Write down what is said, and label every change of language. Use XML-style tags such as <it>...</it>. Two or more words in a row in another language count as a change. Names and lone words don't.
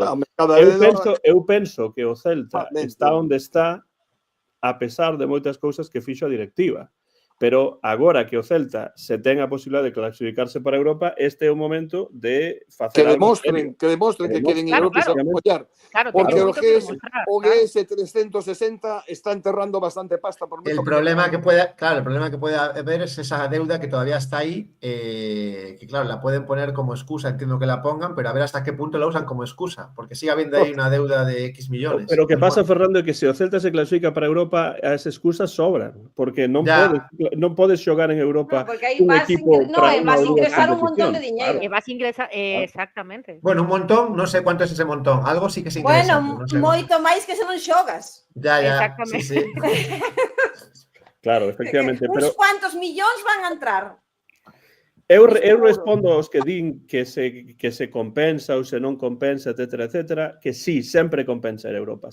<gl>Eu penso que o Celta está onde está a pesar de moitas cousas que fixo a directiva. Pero agora que o Celta se ten a posibilidade de clasificarse para Europa, este é o momento de facer Que algo demostren que queren ir Claro, Europa e se claro. apoiar. Claro, Porque teñen o moito que GS, demostrar, o claro. GS 360 está enterrando bastante pasta por</gl> <es>El problema que puede haber es esa deuda que todavía está ahí, que claro, la pueden poner como excusa, entiendo que la pongan, pero a ver hasta qué punto la usan como excusa, porque sigue habiendo ahí una deuda de X millones.</es> <gl>Pero o que pasa, Bueno, Fernando, é que se o Celta se clasifica para Europa, as excusas sobran, porque non podes xogar en Europa porque aí un vas, equipo para unha vas ou dúas ingresar un montón de competicións. diñeiro. E vas a ingresar, exactamente.</gl> <es>bueno, un montón, no sé cuánto es ese montón, algo sí que se ingresa. Bueno, pero no sé.</es> <gl>moito máis que se non xogas.</gl> <es>Ya, Exactamente. sí.</es> <gl>Claro, efectivamente. Pero Uns cuantos millóns van a entrar. eu respondo aos que din que se compensa ou se non compensa, etcétera, que sí, sempre compensa ir a Europa.</gl>